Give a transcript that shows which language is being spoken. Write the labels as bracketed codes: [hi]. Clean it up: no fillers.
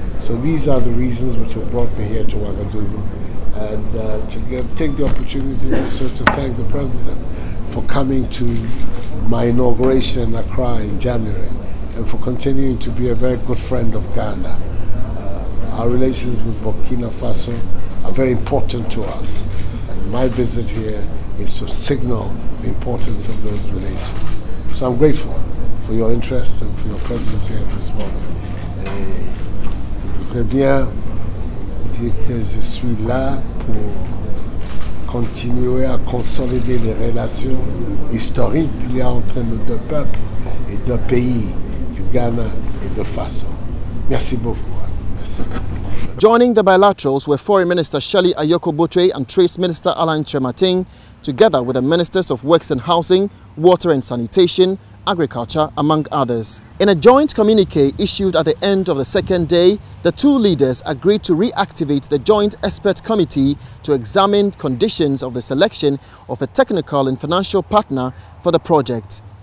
[en] So these are the reasons which have brought me here to Ouagadougou, and to take the opportunity also to thank the President for coming to my inauguration in Accra in January, and for continuing to be a very good friend of Ghana. Our relations with Burkina Faso are very important to us, and my visit here is to signal the importance of those relations. So I'm grateful for your interest and for your presence here this morning. [fr] Je voudrais bien dire que je suis là pour continuer à consolider les relations historiques qu'il y a entre nos deux peuples et deux pays, du Ghana et de Faso. Merci beaucoup. Merci. [en] Joining the bilaterals were Foreign Minister Shirley Ayoko-Botwe and Trade Minister Alain Trematin, together with the Ministers of Works and Housing, Water and Sanitation, Agriculture, among others. In a joint communique issued at the end of the second day, the two leaders agreed to reactivate the Joint Expert Committee to examine conditions of the selection of a technical and financial partner for the project.